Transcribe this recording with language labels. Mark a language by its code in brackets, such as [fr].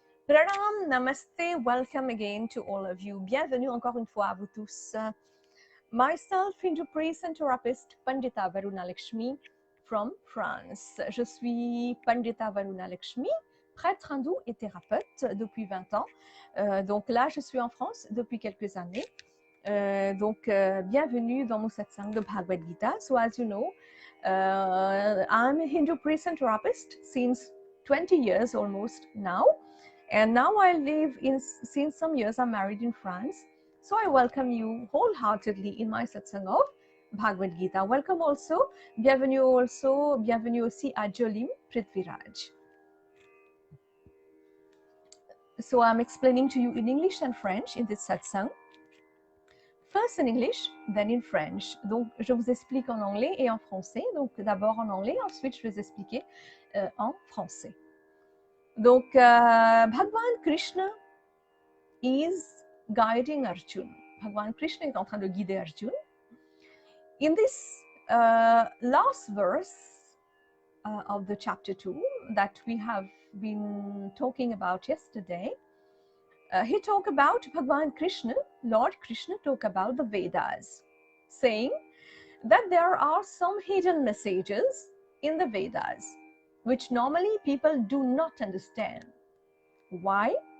[en] Pranam, namaste, welcome again to all of you. [fr] Bienvenue encore une fois à vous tous. [en] Myself, Hindu priest and therapist, Pandita Varuna Lakshmi from France. [fr] Je suis Pandita Varuna Lakshmi, prêtre hindou et thérapeute depuis 20 ans. Donc là, je suis en France depuis quelques années. Bienvenue dans mon satsang de Bhagwad Gita. [en] So as you know, I'm a Hindu priest and therapist since 20 years almost now. And now I live since some years I'm married in France. So I welcome you wholeheartedly in my satsang of Bhagwad Gita. Welcome also, [fr] bienvenue aussi à Jolim Prithviraj. [en] So I'm explaining to you in English and French in this satsang. First in English, then in French. [fr] Donc, je vous explique en anglais et en français. Donc, d'abord en anglais, ensuite je vais vous expliquer en français. [en] Donc, Bhagwan Krishna is guiding Arjuna. [fr] Bhagwan Krishna est en train de guider Arjuna. [en] In this last verse of the chapter 2 that we have been talking about yesterday, he talked about Bhagwan Krishna, Lord Krishna talked about the Vedas, saying that there are some hidden messages in the Vedas, which normally people do not understand. Why?